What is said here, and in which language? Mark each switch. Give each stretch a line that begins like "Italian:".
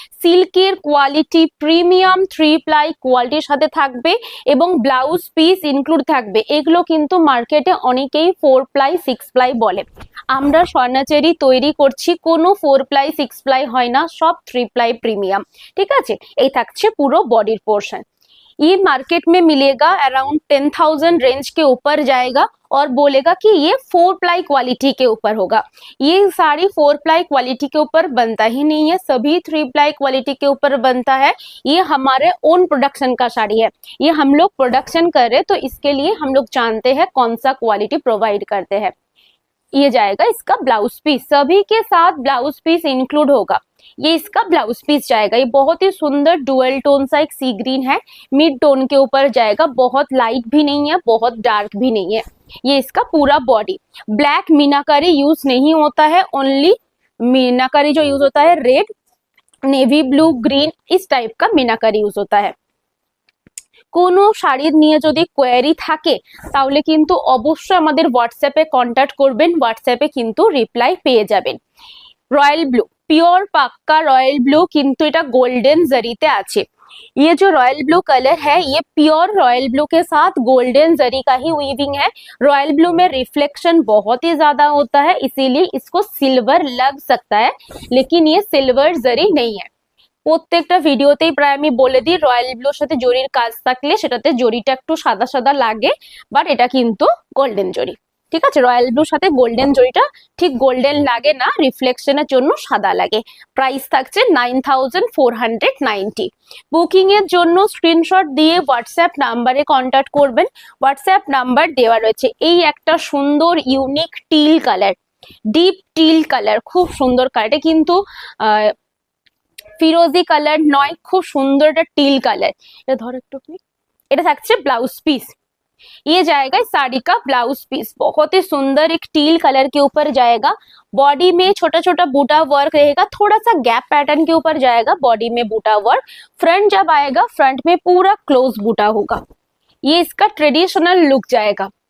Bangla: সিল্কের quality premium 3 ply কোয়ালিটির সাথে থাকবে এবং ব্লাউজ পিস ইনক্লুড থাকবে। এগুলো কিন্তু মার্কেটে অনেকেই 4 প্লাই 6 প্লাই বলে, আমরা স্বর্ণচেরি তৈরি করছি কোনো 4 প্লাই 6 প্লাই হয় না, সব 3 প্লাই প্রিমিয়াম, ঠিক আছে। এই থাকছে পুরো বডির পোর্শন।
Hindi: ये मार्केट में मिलेगा अराउंड 10,000 रेंज के ऊपर जाएगा और बोलेगा कि ये 4 प्लाई क्वालिटी के ऊपर होगा। ये साड़ी 4 प्लाई क्वालिटी के ऊपर बनता ही नहीं है, सभी 3 प्लाई क्वालिटी के ऊपर बनता है। ये हमारे ओन प्रोडक्शन का साड़ी है, ये हम लोग प्रोडक्शन कर रहे हैं, तो इसके लिए हम लोग जानते हैं कौन सा क्वालिटी प्रोवाइड करते हैं। ये जाएगा इसका ब्लाउज पीस, सभी के साथ ब्लाउज पीस इंक्लूड होगा। ये इसका ब्लाउज पीस जाएगा। ये बहुत ही सुंदर डुअल टोन सा एक सी ग्रीन है, मिड टोन के ऊपर जाएगा, बहुत लाइट भी नहीं है बहुत डार्क भी नहीं है। ये इसका पूरा बॉडी, ब्लैक मीनाकारी यूज नहीं होता है, ओनली मीनाकारी जो यूज होता है रेड, नेवी ब्लू, ग्रीन, इस टाइप का मीनाकारी यूज होता है।
Bangla: কোনো শাড়ির নিয়ে যদি কোয়েরি থাকে তাহলে কিন্তু অবশ্যই আমাদের হোয়াটসঅ্যাপে কন্ট্যাক্ট করবেন, হোয়াটসঅ্যাপে কিন্তু রিপ্লাই পেয়ে যাবেন। रॉयल ब्लू, प्योर पक्का रॉयल ब्लू, किंतु এটা गोल्डन जरीते আছে।
Hindi: ये जो रॉयल ब्लू कलर है ये प्योर रॉयल ब्लू के साथ गोल्डन जरी का ही वीविंग है। रॉयल ब्लू में रिफ्लेक्शन बहुत ही ज्यादा होता है, इसीलिए इसको सिल्वर लग सकता है, लेकिन ये सिल्वर जरी नहीं है।
Bangla: প্রত্যেকটা ভিডিওতেই প্রায় আমি বলে দিই রয়্যাল ব্লুর সাথে জরির কাজ থাকলে সেটাতে জরিটা একটু সাদা সাদা লাগে, বাট এটা কিন্তু গোল্ডেন জরি। ঠিক আছে, রয়্যাল ব্লুর সাথে গোল্ডেন জরিটা ঠিক গোল্ডেন লাগে না, রিফ্লেকশনের জন্য সাদা লাগে। প্রাইস থাকছে 9490। বুকিং এর জন্য স্ক্রিনশট দিয়ে হোয়াটসঅ্যাপ নাম্বারে কন্ট্যাক্ট করবেন, হোয়াটসঅ্যাপ নাম্বার দেওয়া রয়েছে। এই একটা সুন্দর unique till colour, deep till colour, খুব সুন্দর কালার, কিন্তু ফিরোজি কালার নয়, খুব সুন্দর একটা টিল কালার। এটা ধর একটু, এটা থাকছে ব্লাউজ পিস।
Hindi: ये जाएगा साड़ी का ब्लाउज पीस, बहुत ही सुंदर एक टील कलर के ऊपर जाएगा। बॉडी में छोटा छोटा बूटा वर्क रहेगा, थोड़ा सा गैप पैटर्न के ऊपर जाएगा, बॉडी में बूटा वर्क। फ्रंट जब आएगा फ्रंट में पूरा क्लोज बूटा होगा। ये इसका ट्रेडिशनल लुक जाएगा।